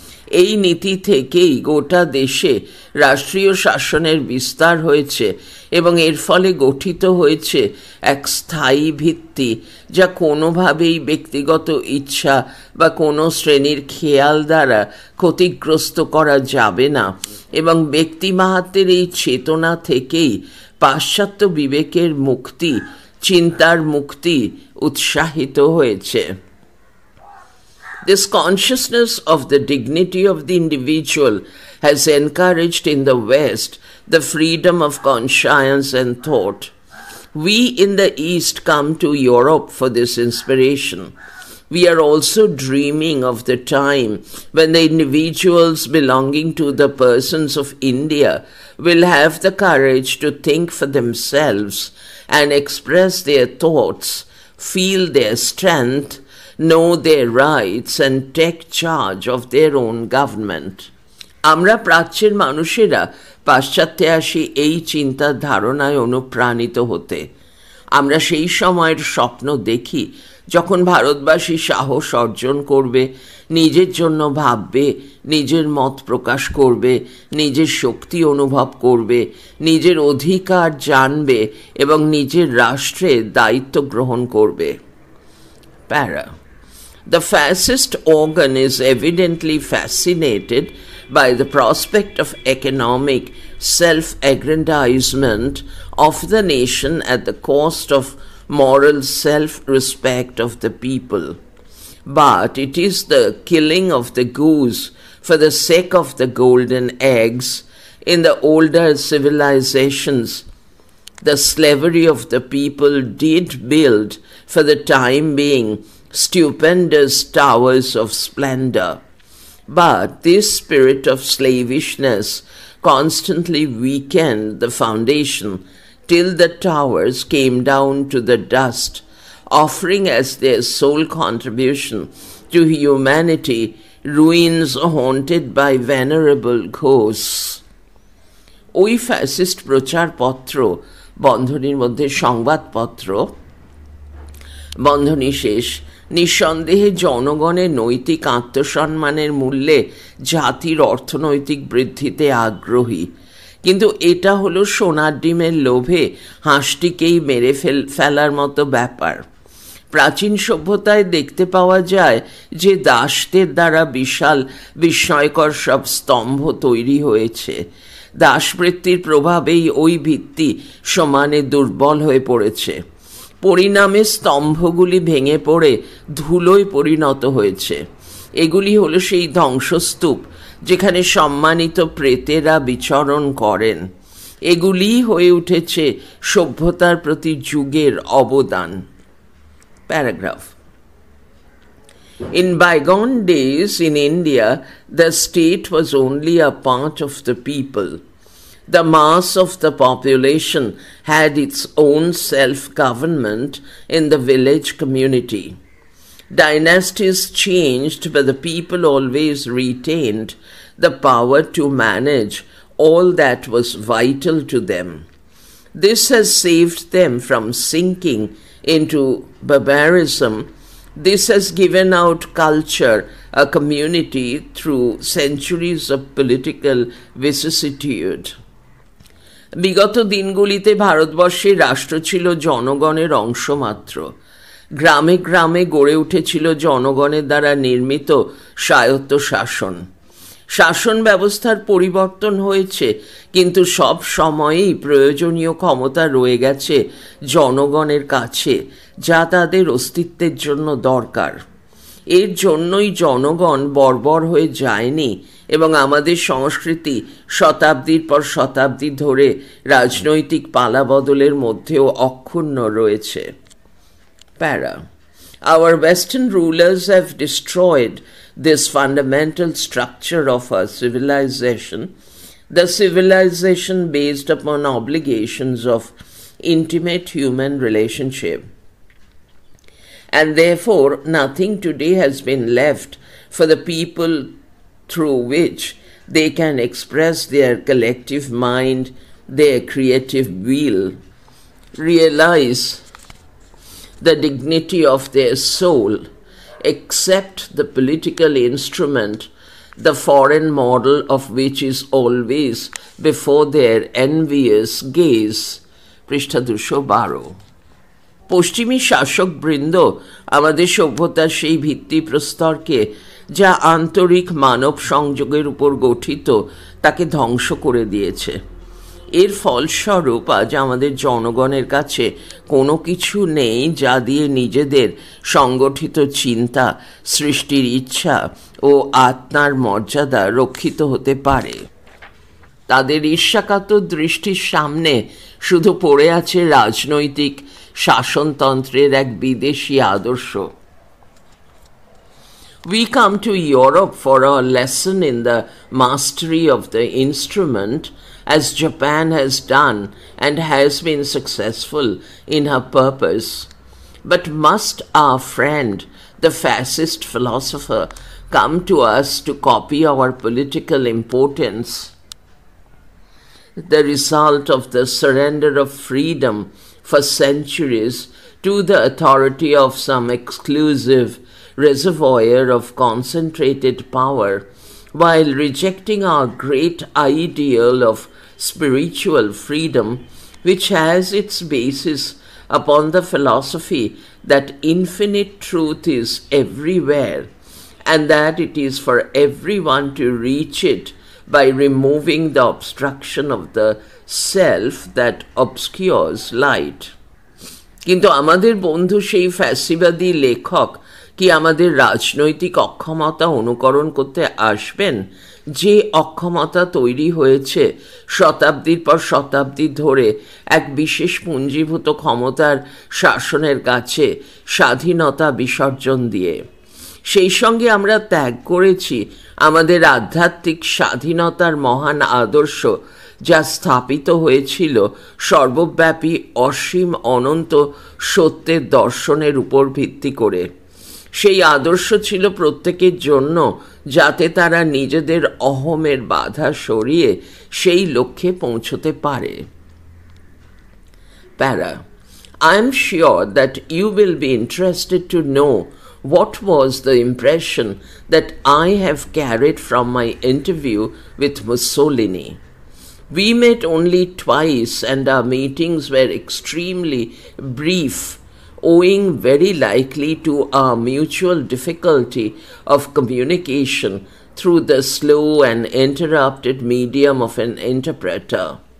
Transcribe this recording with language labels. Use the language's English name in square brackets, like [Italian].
[Bangla] এই নীতি থেকেই গোটা দেশে রাষ্ট্রীয় শাসনের বিস্তার হয়েছে এবং এর ফলে গঠিত হয়েছে এক স্থায়ী ভিত্তি যা কোনোভাবেই ব্যক্তিগত ইচ্ছা বা কোনো শ্রেণীর খেয়াল দ্বারা ক্ষতিগ্রস্ত করা যাবে না এবং ব্যক্তিমাহাত্ম্যের এই চেতনা থেকেই পাশ্চাত্য বিবেকের মুক্তি, চিন্তার মুক্তি উৎসাহিত হয়েছে। [English] This consciousness of the dignity of the individual has encouraged in the West the freedom of conscience and thought. We in the East come to Europe for this inspiration. We are also dreaming of the time when the individuals belonging to the persons of India will have the courage to think for themselves and express their thoughts, feel their strength, know their rights and take charge of their own government. [Bangla] আমরা প্রাচ্যের মানুষেরা পাশ্চাত্যে আসি এই চিন্তার ধারণায় অনুপ্রাণিত হতে। আমরা সেই সময়ের স্বপ্ন দেখি যখন ভারতবাসী সাহস অর্জন করবে, নিজের জন্য ভাববে, নিজের মত প্রকাশ করবে, নিজের শক্তি অনুভব করবে, নিজের অধিকার জানবে এবং নিজের রাষ্ট্রের দায়িত্ব গ্রহণ করবে। [English] Para The fascist organ is evidently fascinated by the prospect of economic self-aggrandizement of the nation at the cost of moral self-respect of the people. But it is the killing of the goose for the sake of the golden eggs in the older civilizations. The slavery of the people did build, for the time being, stupendous towers of splendor. But this spirit of slavishness constantly weakened the foundation till the towers came down to the dust, offering as their sole contribution to humanity ruins haunted by venerable ghosts. [Bangla] ওই fascist প্রচারপত্র বন্ধনীর মধ্যে সংবাদপত্র বন্ধনী শেষ নিঃসন্দেহে জনগণের নৈতিক আত্মসম্মানের মূল্যে জাতির অর্থনৈতিক বৃদ্ধিতে আগ্রহী, কিন্তু এটা হলো সোনার ডিমের লোভে হাঁসটিকেই মেরে ফেলার মতো ব্যাপার। প্রাচীন সভ্যতায় দেখতে পাওয়া যায় যে দাসদের দ্বারা বিশাল বিস্ময়কর সব স্তম্ভ তৈরি হয়েছে। দাসবৃত্তির প্রভাবেই ওই ভিত্তি সমানে দুর্বল হয়ে পড়েছে। পরিণামে স্তম্ভগুলি ভেঙে পড়ে ধুলোয় পরিণত হয়েছে। এগুলি হলো সেই ধ্বংসস্তূপ যেখানে সম্মানিত প্রেতেরা বিচরণ করেন। এগুলিই হয়ে উঠেছে সভ্যতার প্রতি যুগের অবদান। Paragraph. [English] In bygone days in India, the state was only a part of the people. The mass of the population had its own self-government in the village community. Dynasties changed, but the people always retained the power to manage all that was vital to them. This has saved them from sinking into barbarism. This has given out culture, a community through centuries of political vicissitude. [Bangla] বিগত দিনগুলিতে ভারতবর্ষের রাষ্ট্র ছিল জনগণের অংশ মাত্র। গ্রামে গ্রামে গড়ে উঠেছিল জনগণের দ্বারা নির্মিত স্বায়ত্ত শাসন। শাসন ব্যবস্থার পরিবর্তন হয়েছে, কিন্তু সব সময়েই প্রয়োজনীয় ক্ষমতা রয়ে গেছে জনগণের কাছে, যা তাদের অস্তিত্বের জন্য দরকার। এর জন্যই জনগণ বর্বর হয়ে যায়নি এবং আমাদের সংস্কৃতি শতাব্দীর পর শতাব্দী ধরে রাজনৈতিক পালাবদলের মধ্যেও অক্ষুণ্ণ রয়েছে। প্যারা। [English] Our Western rulers have destroyed this fundamental structure of our civilization, the civilization based upon obligations of intimate human relationship. And therefore, nothing today has been left for the people through which they can express their collective mind, their creative will, realize the dignity of their soul, except the political instrument, the foreign model of which is always before their envious gaze. [Bangla] পৃষ্ঠা 212। পশ্চিমী শাসকবৃন্দ আমাদের সভ্যতার সেই ভিত্তিপ্রস্তরকে, যা আন্তরিক মানব সংযোগের উপর গঠিত, তাকে ধ্বংস করে দিয়েছে। এর ফলস্বরূপ আজ আমাদের জনগণের কাছে কোনো কিছু নেই যা দিয়ে নিজেদের সংগঠিত চিন্তা, সৃষ্টির ইচ্ছা ও আত্মার মর্যাদা রক্ষিত হতে পারে। তাদের ঈর্ষাকাতর দৃষ্টির সামনে শুধু পড়ে আছে রাজনৈতিক শাসনতন্ত্রের এক বিদেশি আদর্শ। [English] We come to Europe for a lesson in the mastery of the instrument, as Japan has done and has been successful in her purpose. But must our friend, the fascist philosopher, come to us to copy our political importance? The result of the surrender of freedom for centuries to the authority of some exclusive reservoir of concentrated power, while rejecting our great ideal of spiritual freedom, which has its basis upon the philosophy that infinite truth is everywhere, and that it is for everyone to reach it by removing the obstruction of the self that obscures light. [Bangla] কিন্তু আমাদের বন্ধু সেই ফ্যাসিবাদী লেখক কি আমাদের রাজনৈতিক অক্ষমতা অনুকরণ করতে আসবেন, যে অক্ষমতা তৈরি হয়েছে শতাব্দীর পর শতাব্দী ধরে এক বিশেষ পুঞ্জীভূত ক্ষমতার শাসনের কাছে স্বাধীনতা বিসর্জন দিয়ে? সেই সঙ্গে আমরা ত্যাগ করেছি আমাদের আধ্যাত্মিক স্বাধীনতার মহান আদর্শ, যা স্থাপিত হয়েছিল সর্বব্যাপী অসীম অনন্ত সত্যের দর্শনের উপর ভিত্তি করে। সেই আদর্শ ছিল প্রত্যেকের জন্য, যাতে তারা নিজেদের অহমের বাধা সরিয়ে সেই লক্ষ্যে পৌঁছতে পারে। [English] Para, I am sure that you will be interested to know what was the impression that I have carried from my interview with Mussolini. We met only twice, and our meetings were extremely brief, owing very likely to our mutual difficulty of communication through the slow and interrupted medium of an interpreter.